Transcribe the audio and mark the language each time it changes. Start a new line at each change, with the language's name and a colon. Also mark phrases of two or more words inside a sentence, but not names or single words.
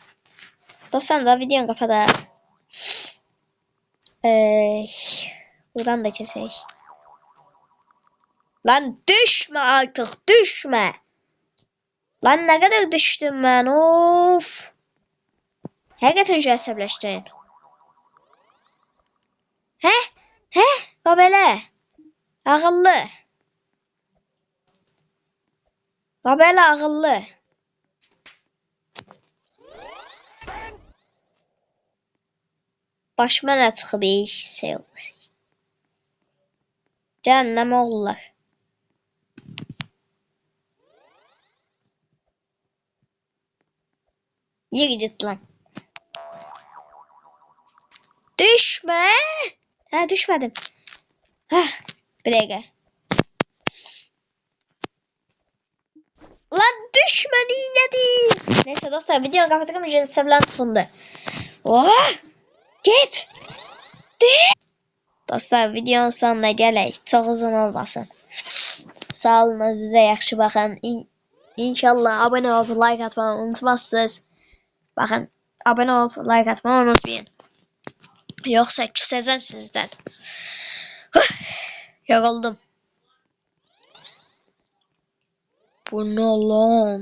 Turkish: Dostum da videonu kapadı. Buradan da keseyim. Lan düşme artık. Düşme. Lan ne kadar düştüm ben. Of. Hakikaten
Azerbaijani: şu əsəbləşdim.
Turkish: Hə? Hə?
Azerbaijani: O belə. Ağıllı. O belə ağıllı. Başıma nə çıxıb şey olmuş. Cəhənnəm oğullar.
Turkish: Yürü git lan. Düşme. Ha düşmedim. Hah. Bir dakika. Lan düşme nedir? Neyse dostlar video kapatalım. Sevgiler tutuldu. Oh. Git.
Azerbaijani: Dostlar videonun sonuna gələk. Çox uzun olmasın. Sağ olun, özünüzə yaxşı baxın.
Turkish: İnşallah abone olup like atmayı unutmazsınız. Bakın abone olup like atmayı unutmayın. Yoksa küseceğim sizden. Yoruldum. Bu ne lan?